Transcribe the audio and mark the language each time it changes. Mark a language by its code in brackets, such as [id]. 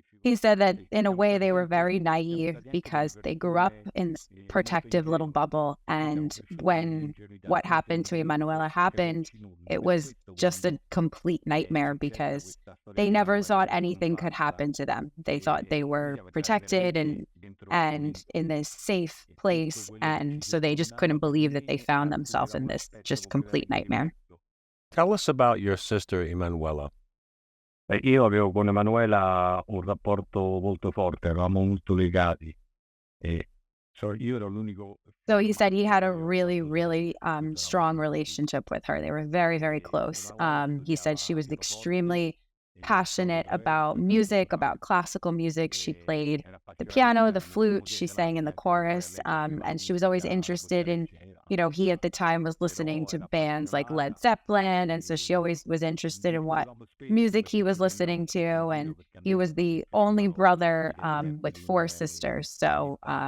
[en] He said that in a way they were very naive because they grew up in this protective little bubble, and when what happened to Emanuela happened, it was just a complete nightmare because they never thought anything could happen to them. They thought they were protected, and and in this safe place. And so they just couldn't believe that they found themselves in this just complete nightmare. Tell us about your sister, Emanuela. [it] Io avevo con Emanuela un rapporto molto forte, eravamo molto legati. Io ero l'unico. [en] So he said he had a really, really strong relationship with her. They were very, very close. He said she was extremely passionate about music, about classical music. She played the piano, the flute, she sang in the chorus, and she was always interested in, he at the time was listening to bands like Led Zeppelin, and so she always was interested in what music he was listening to, and he was the only brother with 4 sisters, so